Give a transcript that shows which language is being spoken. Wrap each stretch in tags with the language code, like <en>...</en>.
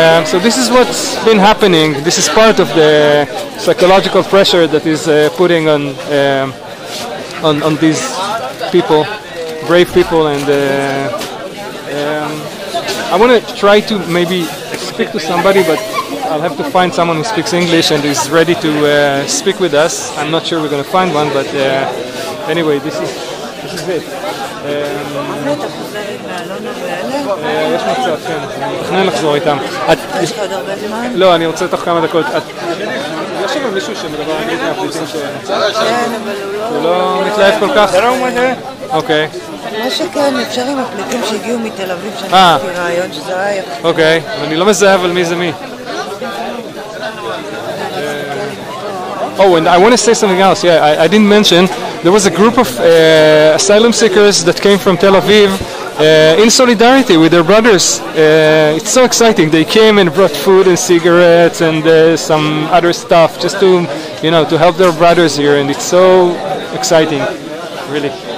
<en>So this is what's been happening. This is part of the psychological pressure that is putting on these people, brave people, and I want to try to maybe speak to somebody, but I'll have to find someone who speaks English and is ready to speak with us. I'm not sure we're going to find one, but anyway, this is it.</en> <he>יש מצב, כן, אני מתכנן לחזור איתם. יש לך עוד הרבה זמן? לא, אני רוצה תוך כמה דקות. יש שם מישהו שמדבר אנגלית מהפליטים שנמצא? כן, אבל הוא לא מתלהב כל כך? אוקיי. מה שכן, אפשר עם הפליטים שהגיעו מתל אביב, שאני עשיתי רעיון שזה היה יפה. אוקיי, אני לא מזהה אבל מי זה מי.</he> <en>Oh, and I want to say something else. Yeah, I didn't mention there was a group of asylum seekers that came from Tel Aviv in solidarity with their brothers. It's so exciting. They came and brought food and cigarettes and some other stuff just to, you know, to help their brothers here, and it's so exciting, really.</en>